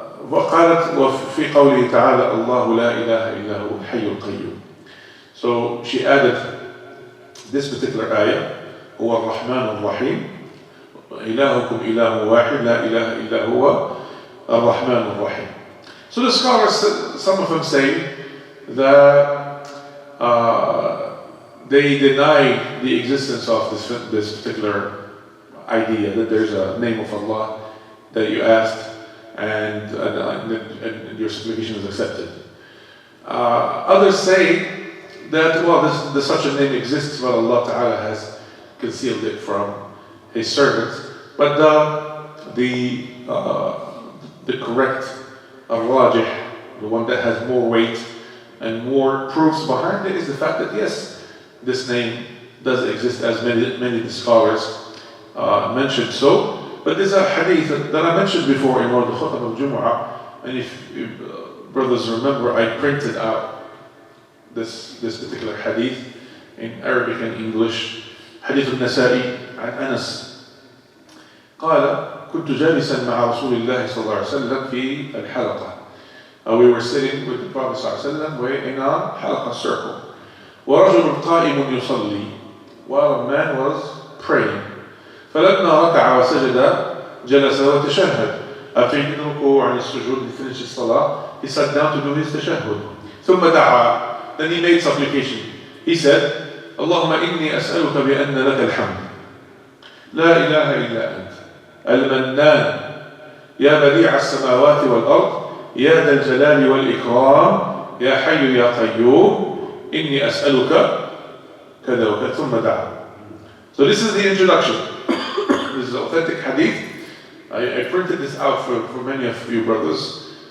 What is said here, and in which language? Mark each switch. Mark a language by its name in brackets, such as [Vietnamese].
[Arabic] وقالت وفي قوله تعالى الله لا إله إلا هو الحي القيوم. [English] So she added this particular ayah, [Arabic] هو الرحمن الرحيم, إلهكم إله واحد لا إله إلا هو الرحمن الرحيم. [English] So the scholars, some of them say that they deny the existence of this particular idea, that there's a name of Allah that you asked and your supplication is accepted. Others say that, well, such a name exists, but Allah Ta'ala has concealed it from His servants. But the correct al-rajih, the one that has more weight and more proofs behind it, is the fact that yes, this name does exist, as many of the scholars mentioned so. But there's a hadith that I mentioned before in one of the khutbah of Jumu'ah, and if brothers remember, I printed out this particular hadith in Arabic and English. [Arabic] حديث النسائي عن أنس قال كنت جالسا مع رسول الله صلى الله عليه وسلم في الحلقة. [English] We were sitting with the Prophet [Arabic] صلى الله عليه وسلم, [English] we're in a حلقة circle. [Arabic] ورجل قائم يصلي, [English] while a man was praying. [Arabic] فلما ركع وسجد جلس وتشهد. [English] After he did الركوع and السجود, he finished his salah, he sat down to do his tashahhud. [Arabic] ثم دعا, [English] then he made supplication. He said, [Arabic] اللهم إني أسألك بأن لك الحمد لا إله إلا أنت المنان يا بديع السماوات والأرض يا ذا الجلال والإكرام يا حي يا قيوم إني أسألك كذا وكذا ثم دعا. [English] So this is the introduction. This is authentic hadith. I printed this out for many of you brothers.